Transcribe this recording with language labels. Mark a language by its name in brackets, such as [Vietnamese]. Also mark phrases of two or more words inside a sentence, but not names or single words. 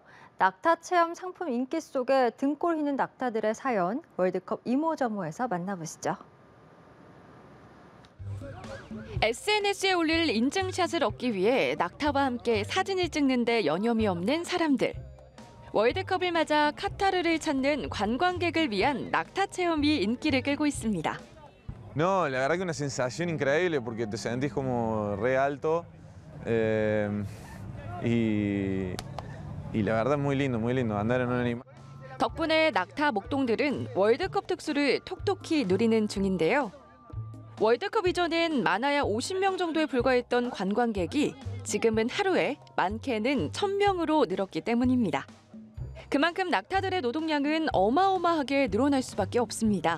[Korean] 낙타 체험 상품 인기 속에 등골 휘는 낙타들의 사연, 월드컵 이모저모에서 만나보시죠. SNS에 올릴 인증샷을 얻기 위해 낙타와 함께 사진을 찍는데 여념이 없는 사람들. 월드컵을 맞아 카타르를 찾는 관광객을 위한 낙타 체험이 인기를 끌고 있습니다. [Spanish] No, la verdad que una sensación increíble porque te sentís como re alto y la verdad muy lindo andar en un animal. [Korean] 덕분에 낙타 목동들은 월드컵 특수를 톡톡히 누리는 중인데요. 월드컵 이전엔 많아야 50명 정도에 불과했던 관광객이 지금은 하루에 많게는 1000명으로 늘었기 때문입니다. 그만큼 낙타들의 노동량은 어마어마하게 늘어날 수밖에 없습니다.